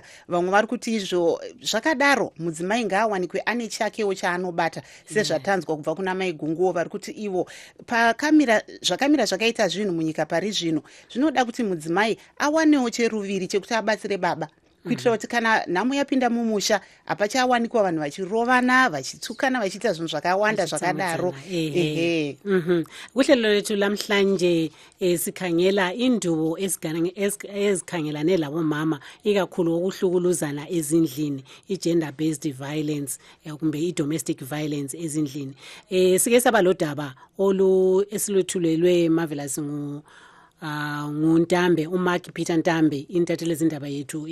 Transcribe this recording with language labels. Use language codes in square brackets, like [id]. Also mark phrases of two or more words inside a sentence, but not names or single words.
[sn] Vamwe vari kuti izvo zvakadaro mudzimai ngaawanikwe ane chakewo chaanobata sezvatanzwa kubva kuna mai gunguo vari kuti ivo zvakamira zvakaita zvinhu munyika pari zvino zvinoda kuti mudzimai awanewo cheruviri chekuti abatsire baba kuitira kuti kana nhamo yapinda mumusha hapachawanikwa vanhu vachirovana vachitsukana vachiita zvinhu zvakawanda zvakadaro. [nd] Kuhlelo lethu lamhlanje sikhangela indubo ezikhangelane labomama ikakhulu ukuhlukuluzana ezindlini, i- [en] gender based violence [nd] kumbe i- [en] domestic violence [nd] ezindlini. Sike saba lodaba esilwethulelwe marvelous nguNtambe, uMark Peter Ntambe, intatheli izindaba yethu